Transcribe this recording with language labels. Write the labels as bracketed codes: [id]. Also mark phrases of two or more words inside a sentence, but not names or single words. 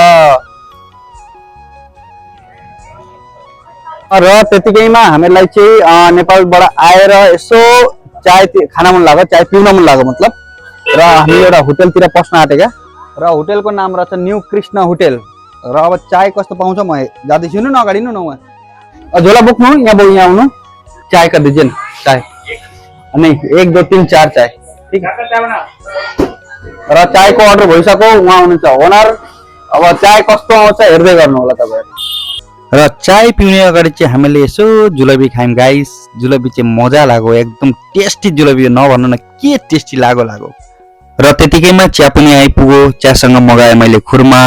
[ne] र त्यतिकैमा हामीलाई चाहिँ नेपालबाट आएर यसो चाय खान मन लाग्यो, चाय पिउन मन लाग्यो मतलब। र हामी एउटा होटलतिर पस्न आँटेका र होटलको नाम रहेछ न्यू कृष्ण होटल। र अब चाय कस्तो पाउँछ म जाँदैछु न अगाडि न झोला बोक्नु यहाँ आउनु। [hi] चाय कर दीजिए ना, चाय नहीं 1 2 3 4 चाय ठीक है। [ne] र चायको अर्डर भइसक्यो, उहाँ हुनुहुन्छ ओनर। अब चाय कस्तो आउँछ हेर्दै गर्नु होला तपाईहरु। र चाय पिउने अगाडि चाहिँ हामीले यसो जुलबी खायौं गाइस। जुलबी चाहिँ मजा लाग्यो, एकदम टेस्टी जुलबी, नभन्नु न के टेस्टी लाग्यो। र त्यतिकैमा चिया पनि आइपुग्यो। चियासँग मगाए मैले खुर्मा।